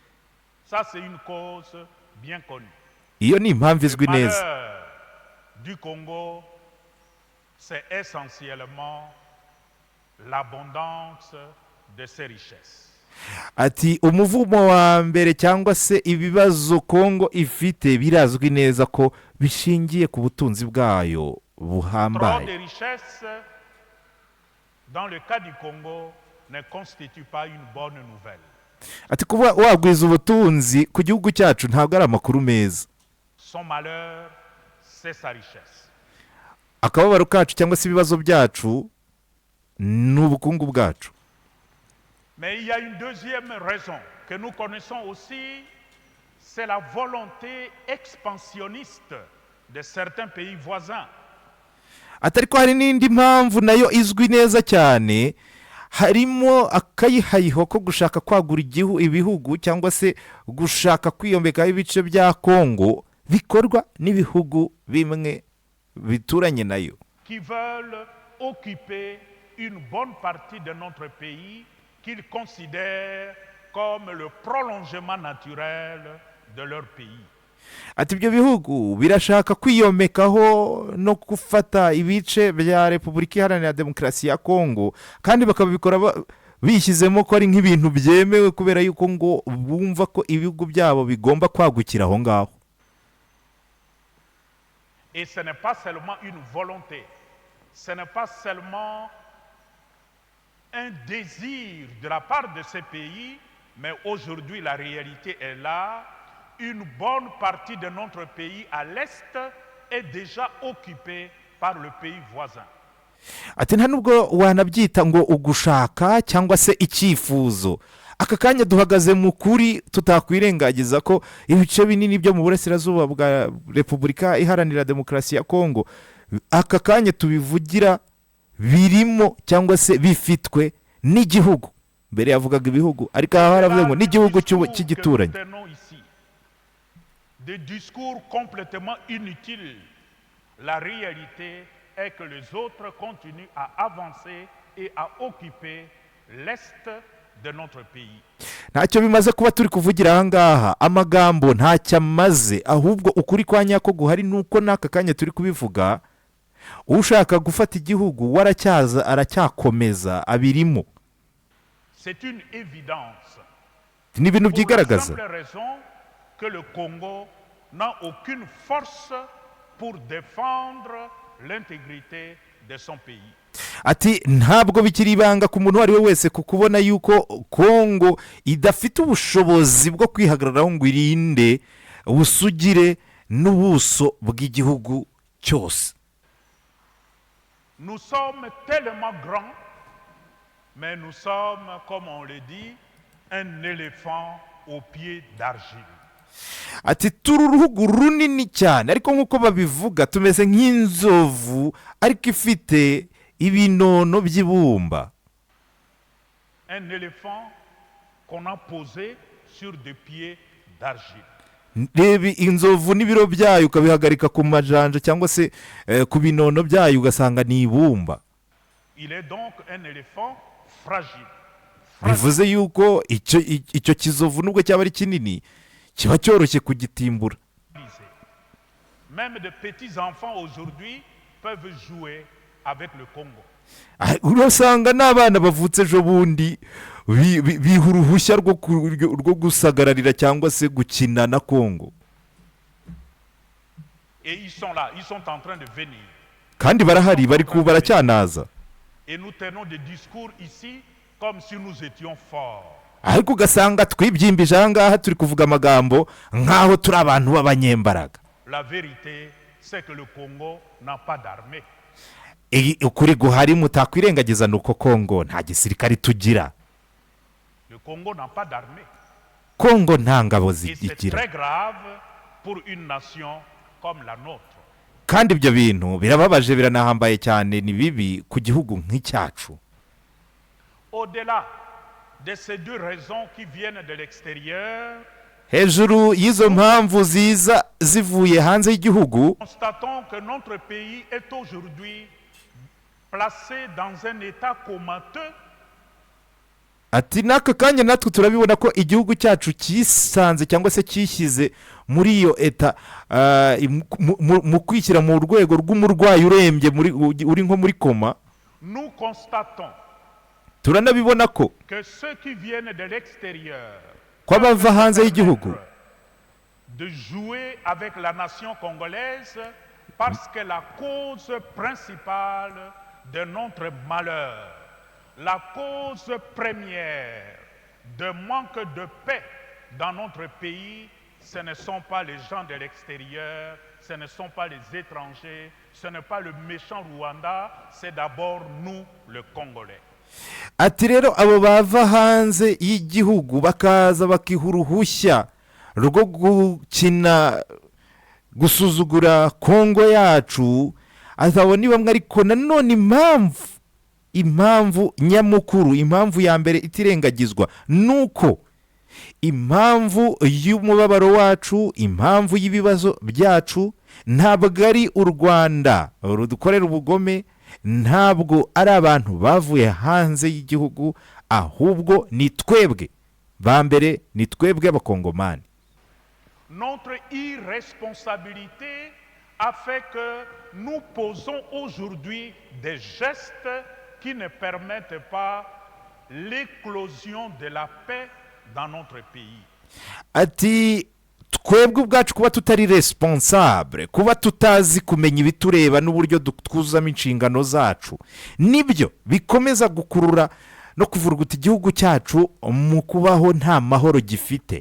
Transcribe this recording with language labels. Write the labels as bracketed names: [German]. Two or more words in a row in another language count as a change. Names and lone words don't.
[Kinyarwanda] Iyo ni impamvu izwi neza. [French] Du Congo, c'est essentiellement l'abondance de ses richesses. [Kinyarwanda] ati umuvumo wa mbere cyangwa se ibibazo Kongo ifite birazwi neza ko bishingiye ku butunzi bwayo buhambaye. [French] Trop de richesses dans le cas du Congo ne constitue pas une bonne nouvelle. [Kinyarwanda] ati kuba wagwiza ubutunzi ku gihugu cyacu ntabwo ari amakuru meza. [French] Son malheur, c'est sa richesse. [Kinyarwanda] Akababaro kacu cyangwa se ibibazo byacu ni ubukungu bwacu. [French] Mais il y a une deuxième raison que nous connaissons aussi, c'est la volonté expansionniste de certains pays voisins. [Kinyarwanda] Ariko hari n'indi mpamvu nayo izwi neza cyane, harimo akayihayiho ko gushaka kwagura ibihugu cyangwa se gushaka kwiyombekaho ibice bya Kongo bikorwa n'ibihugu bimwe bituranye nayo, [French] qui veulent occuper une bonne partie de notre pays qu'ils considèrent comme le prolongement naturel de leur pays. [Kinyarwanda] ati ibyo bihugu birashaka kwiyomekaho no gufata ibice bya Repubulika Iharanira Demokarasi ya Kongo, kandi bakabikora bishyizemo ko ari nk'ibintu byemewe kubera yuko ngo bumva ko ibihugu byabo bigomba kwagukira aho ngaho. [French] Et ce n'est pas seulement une volonté, ce n'est pas seulement un désir de la part de ces pays, mais aujourd'hui la réalité est là. Une bonne partie de notre pays à l'est est déjà occupée par le pays voisin. [Kinyarwanda] ati nta nubwo wanabyita ngo ugushaka cyangwa se icyifuzo. Aka kanya duhagaze mu kuri, tutakwirengagiza ko ibice binini byo mu burasirazuba bwa Repubulika Iharanira Demokarasi ya Kongo aka kanya tubivugira birimo cyangwa se bifitwe n'igihugu. Mbere yavugaga ibihugu, ariko aha haravuze ngo n'igihugu cy'igituranye. [French] Des discours complètement inutiles. La réalité est que les autres continuent à avancer et à occuper l'est de notre pays. [Kinyarwanda] Ntacyo bimaze kuba turi kuvugira aha ngaha, amagambo ntacyo amaze, ahubwo ukuri kwa nyako guhari nuko n'aka kanya turi kubivuga, ushaka gufata igihugu waracyaza aracyakomeza abirimo. [French] C'est une évidence [Kinyarwanda] ni ibintu [French] pour la [Kinyarwanda] byigaragaza. [French] simple raison que le Congo n'a aucune force pour défendre l'intégrité de son pays. [Kinyarwanda] Ati ntabwo bikiri ibanga ku muntu uwo ari we wese ku kubona yuko Kongo idafite ubushobozi bwo kwihagararaho ngo irinde ubusugire n'ubuso bw'igihugu cyose. [French] Nous sommes tellement grands, mais nous sommes, comme on le dit, un éléphant aux pieds d'argile. [Kinyarwanda] Ati turi uruhugu runini cyane ariko nk'uko babivuga tumeze nk'inzovu ariko ifite ibinono by'ibumba. [French] Un éléphant qu'on a posé sur des pieds d'argile. [Kinyarwanda] Reba inzovu n'ibiro byayo ukabihagarika ku majanja cyangwa se ku binono byayo ugasanga ni ibumba. [French] Il est donc un éléphant fragile. [Kinyarwanda] Bivuze yuko icyo kizovu nubwo cyaba ari kinini kiba cyoroshye kugitimbura. [French] Même de petits enfants aujourd'hui peuvent jouer avec le Congo. [Kinyarwanda] Urasanga n'abana bavutse ejo bundi biha uruhushya rwo gusagararira cyangwa se gukina na Congo. [French] Et ils sont là, ils sont en train de venir. [Kinyarwanda] Kandi barahari baracyanaza. [French] Et nous tenons des discours ici comme si nous étions forts. [Kinyarwanda] Ariko ugasanga twibyimbije aha ngaha turi kuvuga amagambo nk'aho turi abantu b'abanyembaraga. [French] La vérité c'est que le Congo n'a pas d'armée. [Kinyarwanda] Ukuri guhari mutakwirengagiza nuko Congo nta gisirikare tugira. [French] Le Congo n'a pas d'armée. [Kinyarwanda] Congo nta ngabo [French] Et c'est [Kinyarwanda] zigira. [French] très grave pour une nation comme la nôtre. [Kinyarwanda] Kandi ibyo bintu birababaje biranahambaye cyane ni bibi ku gihugu nk'icyacu. [French] Au-delà de ces deux raisons qui viennent de l'extérieur, [Kinyarwanda] Hejuru y'izo mpamvu ziza zivuye hanze y'igihugu, [French] constatons que notre pays est aujourd'hui placé dans un état comateux. [Kinyarwanda] ati n'aka kanya natwe turabibona ko igihugu cyacu cyisanze cyangwa se cyishyize muri iyo eta mu kwishyira mu rwego rw'umurwayi urembye uri nko muri koma. [French] Nous constatons [Kinyarwanda] turanabibona ko [French] que ceux qui viennent de l'extérieur [Kinyarwanda] ko abava hanze y'igihugu [French] de jouer avec la nation congolaise parce que la cause principale de notre malheur, la cause première de manque de paix dans notre pays, ce ne sont pas les gens de l'extérieur, ce ne sont pas les étrangers, ce n'est pas le méchant Rwanda, c'est d'abord nous, le Congolais. [Kinyarwanda] ati rero abo bava hanze y'igihugu bakaza bakiha uruhushya rwo gukina gusuzugura Kongo yacu, azabona ni bamwe ariko nanone impamvu nyamukuru, impamvu ya mbere itirengagizwa nuko impamvu y'umubabaro wacu, impamvu y'ibibazo byacu ntabwo ari u Rwanda rudukorera ubugome, ntabwo ari abantu bavuye hanze y'igihugu, ahubwo ni twebwe ba mbere, ni twebwe abakongomani. [French] Notre irresponsabilité a fait que nous posons aujourd'hui des gestes qui ne permettent pas l'éclosion de la paix dans notre pays. [Kinyarwanda] Ati twebwe ubwacu kuba tutari responsable, kuba tutazi kumenya ibitureba n'uburyo twuzuzamo inshingano zacu, nibyo bikomeza gukurura no kuvuruguta igihugu cyacu mu kubaho nta mahoro gifite.